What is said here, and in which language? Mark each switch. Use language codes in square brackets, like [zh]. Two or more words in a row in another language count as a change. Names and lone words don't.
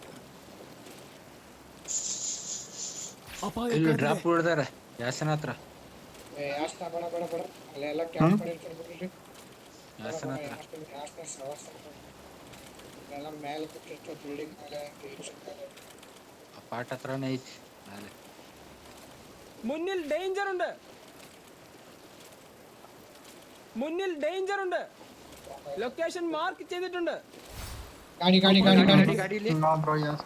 [kn] ಇಲ್ಲಿ ಡ್ರಾಪ್ ಹೊಡ್ದಾರ ಯಾಸನ ಹತ್ರ. ಯಾಸ್ನ ಬೇಡ ಬೇಡ ಬೇಡ ಅಲ್ಲೆಲ್ಲ ಕ್ಯಾಂಪ್ ಮಾಡಿರ್ತಾರೆ ಬಿಡ್ರಿ. ಯಾಸನ ಹತ್ರ ಯಾಸ್ನ ಸವಾಸ ಎಲ್ಲ ಮೇಲೆ ಕೂತಿರ್ತಾರೆ ಬಿಲ್ಡಿಂಗ್ ಮೇಲೆ ಅಪಾರ್ಟ್ ಹತ್ರನೇ ಐತಿ ಮೇಲೆ. [ml] മുന്നിൽ ഡേഞ്ചർ ഉണ്ട്. മുന്നിൽ ഡേഞ്ചർ ഉണ്ട്. ലൊക്കേഷൻ മാർക്ക് ചെയ്തിട്ടുണ്ട്. [kn] ಗಾಡಿ ಗಾಡಿ ಗಾಡಿ ಗಾಡಿ ಗಾಡಿ ಇಲ್ಲಿ [en] No bro yes